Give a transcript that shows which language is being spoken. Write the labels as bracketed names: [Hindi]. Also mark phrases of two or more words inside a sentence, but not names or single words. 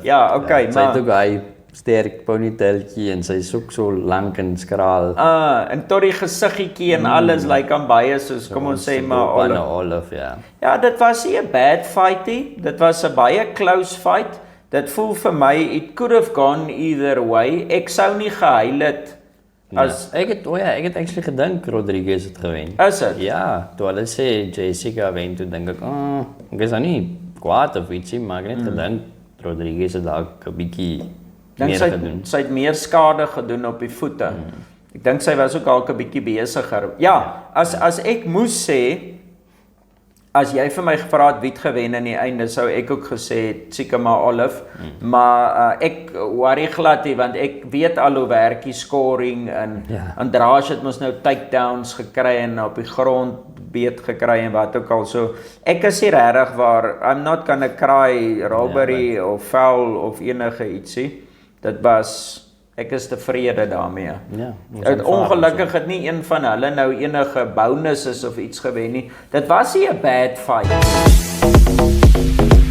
[Afrikaans] Ja, okay, ja, sy maar het ook hy sterk ponytailtjie en sy soek so lank en skraal. en tot die gesiggetjie en alles lyk aan baie soos kom ons sê maar Olive. Olive, ja. Ja, dit was nie 'n [English] bad fight [Afrikaans] nie. Dit was 'n baie [English] close fight. [Afrikaans] Dit voel vir my [English] it could have gone either way. [Afrikaans] Ek sou nie gehuil het as ek het actually gedink Rodriguez het gewen. Is dit? Ja, toe hulle sê Jessica wen, toe dink ek is nou nie kwaad of ietsie, maar ek het net gedink Rodriguez het dalk 'n bietjie meer gedoen. Sy het meer skade gedoen op die voete. Ek dink sy was ook dalk 'n bietjie besiger. Ja, as ek moes sê, as jy vir my gevra het wie het gewen aan die einde, sou ek ook gesê het seker maar Olive. Maar ek worry glad nie, want ek weet al hoe werk die scoring en Andrade het mos nou takedowns gekry en op die grond beet gekry en wat ook al. So ek is nie regtig waar [English] I'm not gonna cry robbery [Afrikaans] of foul of enige ietsie. Dit was ek is tevrede daarmee. Ja. Ongelukkig het nie een van hulle nou enige bonuses of iets gewen nie. Dit was nie 'n [English] bad fight.